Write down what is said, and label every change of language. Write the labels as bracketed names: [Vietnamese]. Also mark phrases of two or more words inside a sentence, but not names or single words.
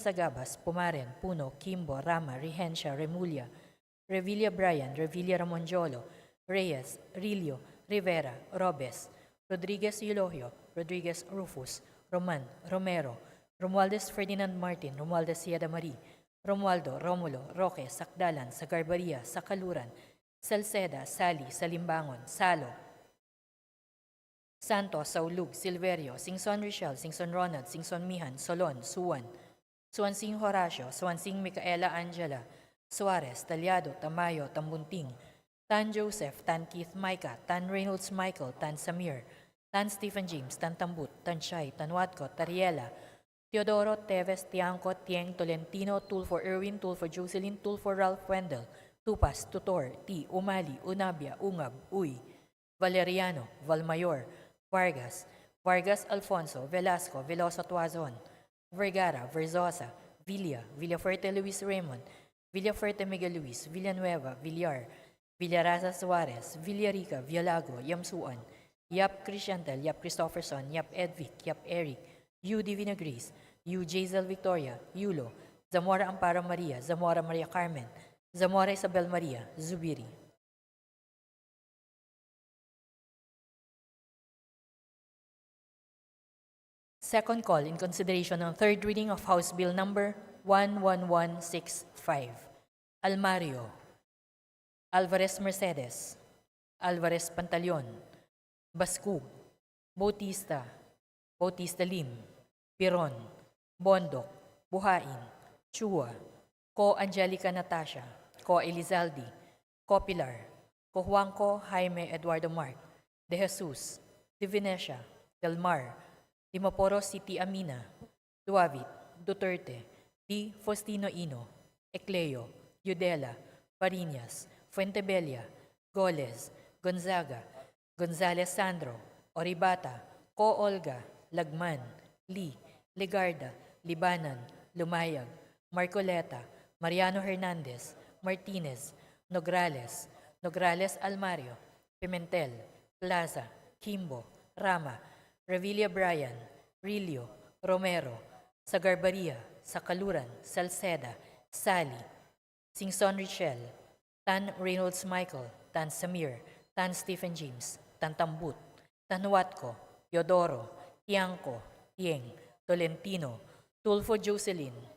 [English] Sagabas, Pumaren, Puno, Kimbo, Rama, Regencia, Remulla, Revilla Brian, Revilla Ramonjolo, Reyes, Rilio, Rivera, Robes, Rodriguez Eulogio, Rodriguez Rufus, Roman, Romero, Romualdez Ferdinand Martin, Romualdez Siada Marie, Romualdo, Romulo, Roque, Sakdalan, Sagarbaria, Sakaluran, Salceda, Sali, Salimbangon, Salo, Santos, Saulug, Silverio, Singson Richel, Singson Ronald, Singson Mihan, Solon, Suwan, Suansing Horacio, Suansing Micaela Angela, Suarez, Talyado, Tamayo, Tambunting, Tan Joseph, Tan Keith Micah, Tan Reynolds Michael, Tan Samir, Tan Stephen James, Tan Tambut, Tan Shai, Tan Watco, Tariela, Teodoro, Teves, Tiangco, Tieng, Tolentino, Tulfo Irwin, Tulfo Jocelyn, Tulfo Ralph Wendell, Tupas, Tutor, T, Umali, Unabia, Ungab, Uy, Valeriano, Valmayor, Vargas, Vargas Alfonso, Velasco, Veloso Tuazon, Vergara, Verzosa, Villa, Villafuerte Luis Raymond, Villafuerte Miguel Luis, Villanueva, Villar, Villaraza Suarez, Villarica, Villago, Yamsuan, Yap Crisciantel, Yap Christopherson, Yap Edvic, Yap Eric, U. Divinagris, U. Jazel Victoria, Yulo, Zamora Amparo Maria, Zamora Maria Carmen, Zamora Isabel Maria, Zubiri. Second call in consideration ng third reading of House Bill number 11165. Almario, Alvarez Mercedes, Alvarez Pantaleon, Bascug, Bautista, Bautista Lim, Piron, Bondok, Buhain, Chua, Ko Angelica Natasha, Ko Elizalde, Ko Pilar, Ko Juanco Jaime Eduardo Mark, De Jesus, De Venecia, Del Mar, Dimaporo City Amina, Duavit, Duterte, Di Faustino Ino, Ecleo, Yudela, Parinas, Fuentebella, Goles, Gonzaga, Gonzales Sandro, Oribata, Ko Olga, Lagman, Lee, Legarda, Libanan, Lumayag, Marcoleta, Mariano Hernandez, Martinez, Nograles, Nograles Almario, Pimentel, Plaza, Kimbo, Rama, Revilla Brian, Rilio, Romero, Sagarbaria, Sakaluran, Salceda, Sally, Singson Richel, Tan Reynolds Michael, Tan Samir, Tan Stephen James, Tan Tambut, Tan Watco, Yodoro, Tiangco, Tieng, Tolentino, Tulfo Jocelyn,